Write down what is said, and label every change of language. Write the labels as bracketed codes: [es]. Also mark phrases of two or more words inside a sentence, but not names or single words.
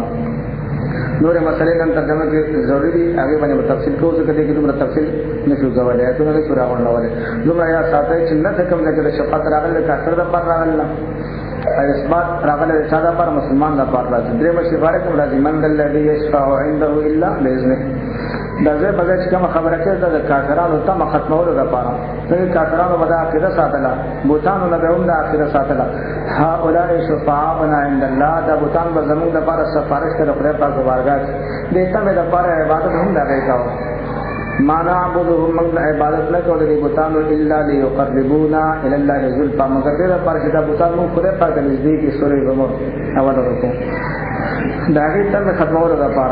[ps] نورې مسلې نن ترجمه کې ضروري دي، هغې باندې به تفصیل کوو، ځکه دې کې دومره تفصیل نه شو کولی، آیتونه نه شو راغونډولی. دومره یاد ساتئ چې نه څه کوم ځای کې د شفاعت راغلی د کافر دپاره راغلی نه، اثبات راغلی د چا دپاره؟ مسلمان دپاره راځي. درېیمه سپاره کې راځي [ar] من ذا الذي یشفع عنده الا باذنه. [ps] دا ځای په ځای چې کومه خبره کوي دا د کافرانو تمه ختمولو دپاره. ځکه کافرانو به دا عقیده ساتله، بوتانو نه به هم دا عقیده ساتله [ar] هؤلاء شفعاؤنا عند الله، [ps] دا بوتان به زموږ دپاره سفارش کوي د خدای پاک په بارګاه کې. دې تمې دپاره عبادت هم د هغې کوو. [ar] ما نعبدهم [ps] موږ عبادت نه کوو د دې بوتانو [ar] الا لیقربونا الی الله زلفی، [ps] مګر دې دپاره چې دا بوتان موږ خدای پاک ته نږدې کړي. سورې زمر اول رکوع د هغې تمې ختمولو دپاره.